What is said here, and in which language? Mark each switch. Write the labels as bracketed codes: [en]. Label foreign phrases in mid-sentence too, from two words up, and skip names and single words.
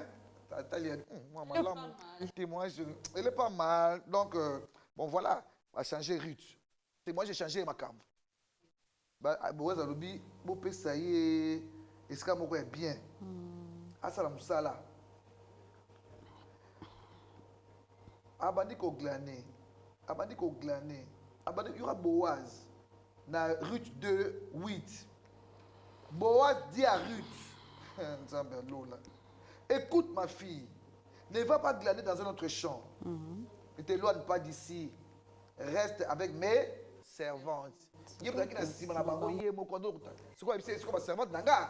[fr] Moi, ma langue, témoignage, elle est pas mal. Donc, bon, voilà, on va changer Ruth. Et moi, j'ai changé ma cam. Bon, ça lobby, bon, ça y est, est-ce que moi, est bien? Ah, ça, la moussala. [rn] Abandi ko glané. Abandi ko glané. Abandi, [fr] il y aura Boaz. Dans Ruth 2, 8. Boaz dit à Ruth, écoute ma fille, ne va pas glaner dans un autre champ. Ne t'éloigne pas d'ici. Reste avec mes servantes. C'est quoi ma servante nanga?